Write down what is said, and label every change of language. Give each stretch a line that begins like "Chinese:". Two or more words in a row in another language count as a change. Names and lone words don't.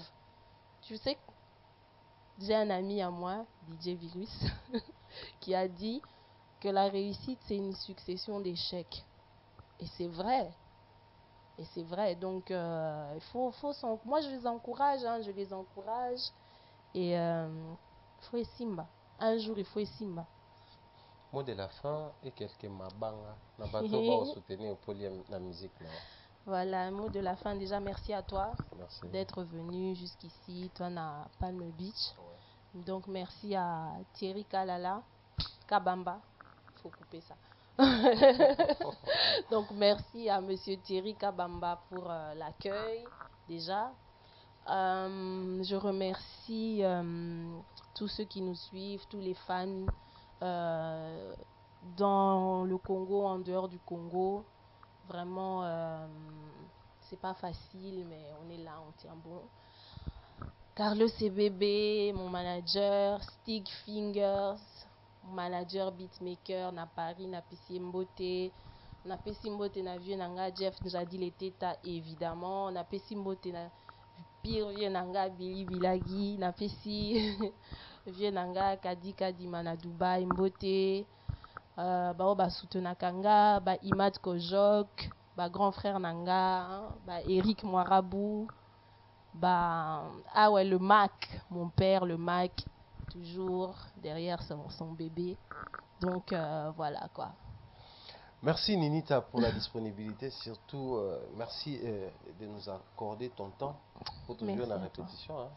French: Tu sais, j'ai un ami à moi, DJ Virus, qui a dit que la réussite, c'est une succession d'échecs. Et c'est vrai. Et c'est vrai. Donc, il faut moi, je les encourage. Hein, je les encourage. Et il faut Simba. Un jour, il faut Simba. Mot de la fin et quelques mabanga.
Lingala: Na bato ba
French: soutenir pour la musique. Non? Voilà, un mot de la fin. Déjà, merci à toi d'être venu jusqu'ici, toi, à Palm Beach. Ouais. Donc, merci à Thierry Kalala, Kabamba. Il faut couper ça. Donc, merci à Monsieur Thierry Kabamba pour l'accueil, déjà. Je remercie tous ceux qui nous suivent, tous les fans dans le Congo, en dehors du Congo. Vraiment, c'est pas facile, mais on est là, on tient bon.
Lingala: Carlos CBB,
French: mon manager,
Lingala: Stig Fingers,
French: mon manager beatmaker,
Lingala: na Paris, na PC Mbote, na PC Mbote, na vieux nanga Jeff Njadi les Teta, évidemment, na PC Mbote, na pire vieux nanga Billy Bilagi, na PC vieux nanga Kadi Kadima na Dubaï Mbote. Bao ba soutenakanga ba
French: Imad Kojok ba grand frère nanga hein, ba Eric Moirabou bah ah ouais le Mac mon père le Mac toujours derrière son bébé donc voilà quoi. Merci Ninita pour la disponibilité, surtout merci de nous accorder ton temps pour toujours la répétition.